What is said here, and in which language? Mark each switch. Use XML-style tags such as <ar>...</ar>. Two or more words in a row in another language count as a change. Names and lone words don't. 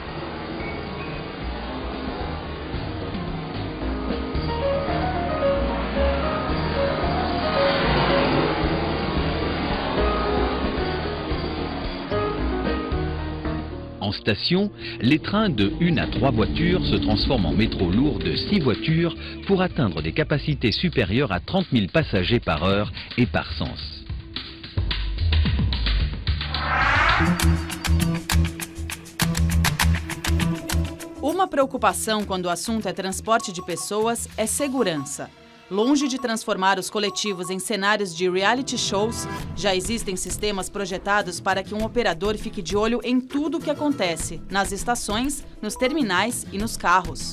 <fr>En station, les trains de 1 à 3 voitures se transforment en métro lourd de 6 voitures pour atteindre des capacités supérieures à 30 000 passagers par heure et par sens.</fr> <pt>Uma preocupação quando o assunto é transporte de pessoas é segurança. Longe de transformar os coletivos em cenários de reality shows, já existem sistemas projetados para que um operador fique de olho em tudo o que acontece, nas estações, nos terminais e nos carros.</pt>